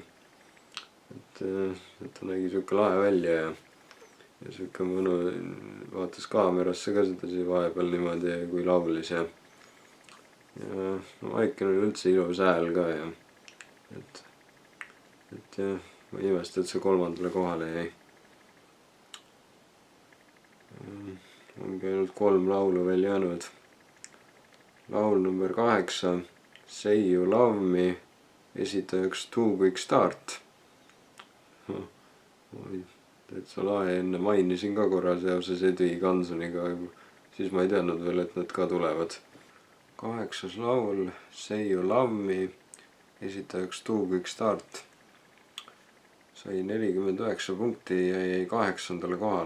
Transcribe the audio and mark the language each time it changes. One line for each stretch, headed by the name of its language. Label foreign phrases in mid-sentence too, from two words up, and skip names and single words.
Estonian: et ta nägi siuke lahe välja ja siuke mõnu, vaatas kaamerasse ka sedasi vahepeal niimoodi, kui laulis ja Maiken oli üldse ilus hääl ka ja et jah, ma ei imesta, et see 3. kohale jäi. ongi ainult 3 laulu veel jäänud. laul number 8, Say You Love Me, esitajaks Too Quick Start. täitsa lahe, enne mainisin ka korra seoses Eddie Gansoniga, siis ma ei teadnud veel, et nad ka tulevad. 8. laul, Say You Love Me, esitajaks Too Quick Start. sai 49 punkti ja jäi 8. kohale.